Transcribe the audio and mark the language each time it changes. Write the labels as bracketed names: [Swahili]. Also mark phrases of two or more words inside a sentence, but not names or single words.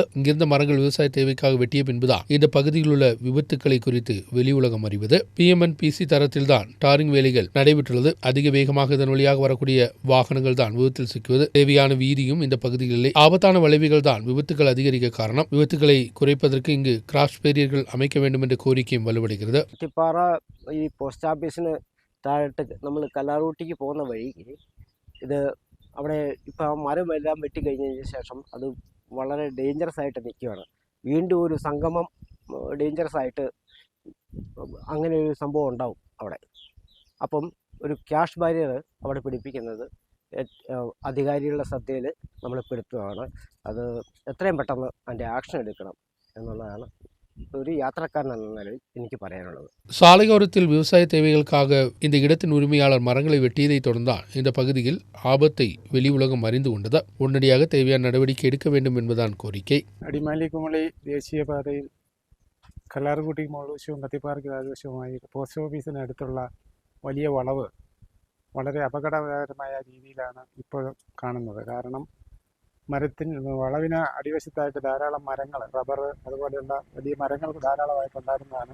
[Tamil] இங்கிருந்த மரங்கள் விவசாய தேவைக்காக வெட்டிய பின்புதான் இந்த பகுதியில் உள்ள விபத்துக்களை குறித்து வெளி உலகம் அறிவது. PMNPC தரத்தில்தான் டாரிங் வேலைகள் நடைபெற்றுள்ளது. அதிக வேகமாக இதன் வழியாக வரக்கூடிய வாகனங்கள் தான் விபத்தில் சிக்குவது. தேவையான வீதியும் இந்த பகுதியில் இல்லை. ஆபத்தான வளைவுகள் தான் விபத்துக்கள் அதிகரிக்க காரணம். விபத்துக்களை குறைப்பதற்கு இங்கு கிராஸ் பேரியர்கள் அமைக்க வேண்டும் என்ற கோரிக்கையும் வலுவடைகிறது. [Malayalam] താഴോട്ട് നമ്മൾ കല്ലാറൂട്ടിക്ക് പോകുന്ന വഴിക്ക് ഇത് അവിടെ ഇപ്പോൾ ആ മരമെല്ലാം വെട്ടിക്കഴിഞ്ഞതിന് ശേഷം അത് വളരെ ഡേഞ്ചറസ് ആയിട്ട് നിൽക്കുകയാണ്. വീണ്ടും ഒരു സംഗമം ഡേഞ്ചറസ് ആയിട്ട് അങ്ങനെ ഒരു സംഭവം ഉണ്ടാവും അവിടെ. അപ്പം ഒരു ക്യാഷ് ബാരിയർ അവിടെ പിടിപ്പിക്കുന്നത് അധികാരികളുടെ ശ്രദ്ധയിൽ നമ്മൾ പെടുത്തുകയാണ്. അത് എത്രയും പെട്ടെന്ന് അതിൻ്റെ ആക്ഷൻ എടുക്കണം എന്നുള്ളതാണ് [Tamil] ஒரு யாத்திரைக்காரன் என்ற நிலையில் எனக்கு [Malayalam] പറയാനുള്ളത്. [Tamil] சாலையோரத்தில் விவசாய தேவைகளுக்காக இந்த இடத்தின் உரிமையாளர் மரங்களை வெட்டியதை தொடர்ந்தால் இந்த பகுதியில் ஆபத்தை வெளி உலகம் அறிந்து கொண்டது. உடனடியாக தேவையான நடவடிக்கை எடுக்க வேண்டும் என்பதான் கோரிக்கை. [Malayalam] അടിമാലി കുമളി ദേശീയപാതയിൽ കല്ലാർകുട്ടി മോൾവശവും കത്തിപ്പാറയ്ക്ക് താഴ്വശവുമായി പോസ്റ്റ് ഓഫീസിനടുത്തുള്ള വലിയ വളവ് വളരെ അപകടകരമായ രീതിയിലാണ് ഇപ്പോൾ കാണുന്നത്. കാരണം വളവിന് അടിവശത്തായിട്ട് ധാരാളം മരങ്ങൾ, റബ്ബർ അതുപോലെയുള്ള വലിയ മരങ്ങൾ ധാരാളമായിട്ടുണ്ടായിരുന്നതാണ്.